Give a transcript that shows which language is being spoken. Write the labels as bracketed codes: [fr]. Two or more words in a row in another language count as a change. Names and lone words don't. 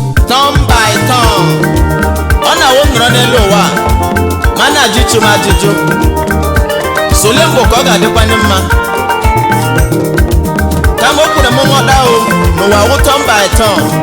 [en] Turn by turn. [ig] Ọ na-awụ m nọrọ n'elu ụwa, ma a na-ajụ chi m ajụjụ. Sole mbụ ka ọ ga-adịkwanye mma. Kama o kwere m nghọta o, n'ụwa wụ [en] turn by turn.